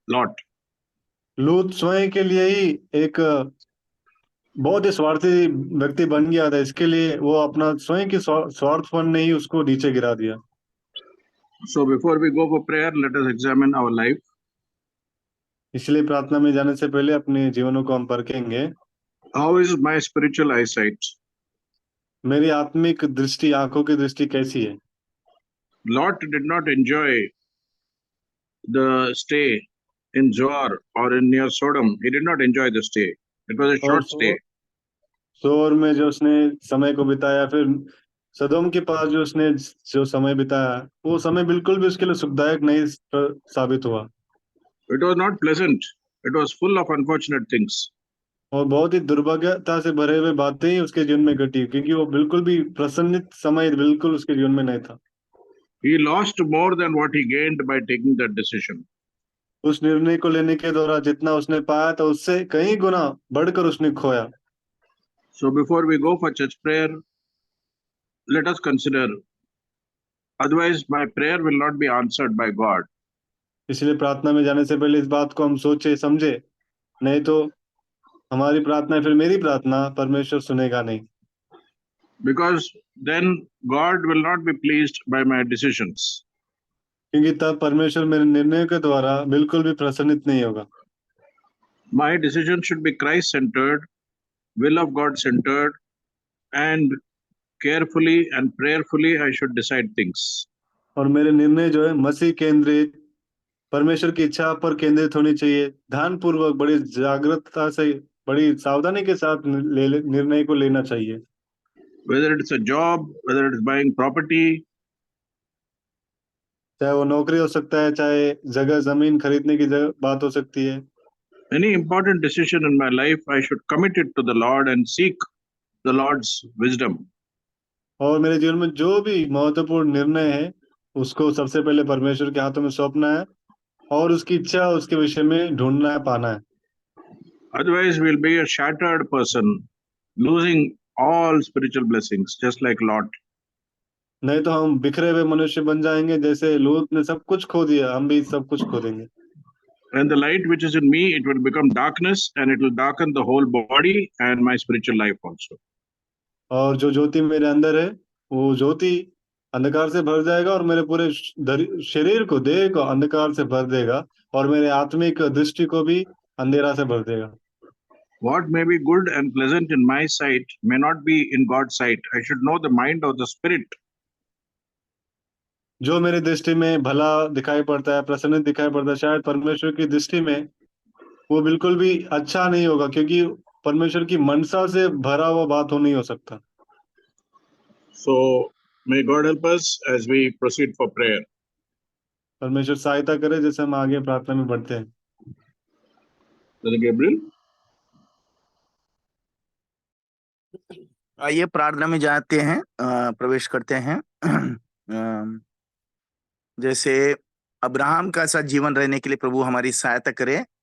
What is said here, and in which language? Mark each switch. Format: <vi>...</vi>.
<en>Lot.</en> <hi>लूत स्वयं के लिए ही एक बहुत ही स्वार्थी व्यक्ति बन गया था, इसके लिए वो अपना स्वयं की स्वार्थपन ने ही उसको नीचे गिरा दिया।</hi> <en>So before we go for prayer, let us examine our life.</en> <hi>इसलिए प्रार्थना में जाने से पहले अपने जीवनों को हम परखेंगे।</hi> <en>How is my spiritual eyesight?</en> <hi>मेरी आत्मिक दृष्टि, आंखों की दृष्टि कैसी है?</hi> <en>Lot did not enjoy the stay in Zoar or in near Sodom. He did not enjoy the stay. It was a</en> <hi>और</hi> <en>short stay.</en> <hi>सोर में जो उसने समय को बिताया, फिर सदोम के पास जो उसने जो समय बिताया, वो समय बिल्कुल भी उसके लिए सुखदायक नहीं साबित हुआ।</hi> <en>It was not pleasant. It was full of unfortunate things.</en> <hi>और बहुत ही दुर्भाग्यता से भरे हुए बातें ही उसके जीवन में घटी, क्योंकि वो बिल्कुल भी प्रसन्नित समय बिल्कुल उसके जीवन में नहीं था।</hi> <en>He lost more than what he gained by taking that decision.</en> <hi>उस निर्णय को लेने के दौरान जितना उसने पाया था उससे कई गुना बढ़कर उसने खोया।</hi> <en>So before we go for church prayer, let us consider, otherwise my prayer will not be answered by God.</en> <hi>इसलिए प्रार्थना में जाने से पहले इस बात को हम सोचे समझे, नहीं तो हमारी प्रार्थना फिर मेरी प्रार्थना परमेश्वर सुनेगा नहीं।</hi> <en>Because then God will not be pleased by my decisions.</en> <hi>क्योंकि तब परमेश्वर मेरे निर्णय के द्वारा बिल्कुल भी प्रसन्नित नहीं होगा।</hi> <en>My decision should be Christ-centered, will of God-centered, and carefully and prayerfully I should decide things.</en> <hi>और मेरे निर्णय जो है मसीह केंद्रित, परमेश्वर की इच्छा पर केंद्रित होनी चाहिए। ध्यानपूर्वक, बड़ी जागरूकता से, बड़ी सावधानी के साथ निर्णय को लेना चाहिए।</hi> <en>Whether it's a job, whether it's buying property,</en> <hi>चाहे वो नौकरी हो सकता है, चाहे जगह जमीन खरीदने की बात हो सकती है।</hi> <en>any important decision in my life, I should commit it to the Lord and seek the Lord's wisdom.</en> <hi>और मेरे जीवन में जो भी महत्वपूर्ण निर्णय है उसको सबसे पहले परमेश्वर के हाथों में सौंपना है और उसकी इच्छा उसके विषय में ढूंढना है, पाना है।</hi> <en>Otherwise, we'll be a shattered person, losing all spiritual blessings, just like Lot.</en> <hi>नहीं तो हम बिखरे हुए मनुष्य बन जाएंगे, जैसे लूत ने सब कुछ खो दिया, हम भी सब कुछ खो देंगे।</hi> <en>And the light which is in me, it will become darkness, and it will darken the whole body and my spiritual life also.</en> <hi>और जो ज्योति मेरे अंदर है वो ज्योति अंधकार से भर जाएगा और मेरे पूरे शरीर को, देह को अंधकार से भर देगा और मेरे आत्मिक दृष्टि को भी अंधेरा से भर देगा।</hi> <en>What may be good and pleasant in my sight may not be in God's sight. I should know the mind of the Spirit.</en> <hi>जो मेरी दृष्टि में भला दिखाई पड़ता है, प्रसन्न दिखाई पड़ता है, शायद परमेश्वर की दृष्टि में वो बिल्कुल भी अच्छा नहीं होगा, क्योंकि परमेश्वर की मनसा से भरा हुआ बात हो नहीं हो सकता।</hi> <en>So may God help us as we proceed for prayer.</en> <hi>परमेश्वर सहायता करे जैसे हम आगे प्रार्थना में बढ़ते हैं।</hi> <en>Brother Gabriel.</en> <hi>आइए प्रार्थना में जाते हैं, प्रवेश करते हैं। जैसे अब्राहम का ऐसा जीवन रहने के लिए प्रभु हमारी सहायता करे।</hi>